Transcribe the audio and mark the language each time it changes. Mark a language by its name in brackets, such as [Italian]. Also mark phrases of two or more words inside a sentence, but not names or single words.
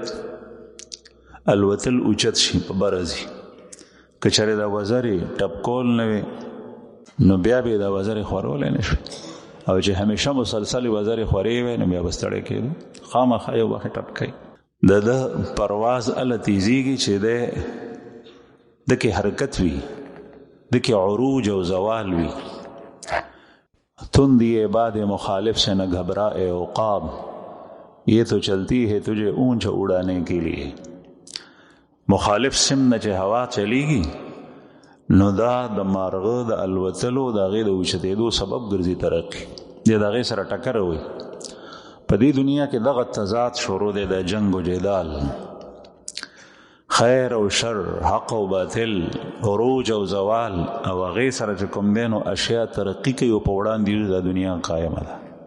[Pashto] الوتل اوچت شي په برزي کچره دا وزر ټپکول نه نو بیا به دا وزر خورول نه شي او چې همیشه مسلسل وزر خوري وي نو بیا بستړی کېږي خامخا یو وخت ټپکای د پرواز ال تیزیږي چې د کې حرکت وي د کې عروج او زوال وي [Urdu] تندی باد مخالف سے نہ گھبرائے عقاب یہ تو چلتی ہے تجھے اونچ اڑانے کے لیے [Pashto] مخالف سم نه چې هوا چلیږي نو دا د مارغه د الوتلو د غې د اوچتېدو سبب ګرځي ترقي د هغې سره ټکر وي په دې دنیا کې دغه تضاد شروع دی د جنگ و جدال خیر او شر حق او باطل عروج او زوال او هغې سره چې کوم دی نو اشیا ترقي کوي او په وړاندې د دنیا قایمه ده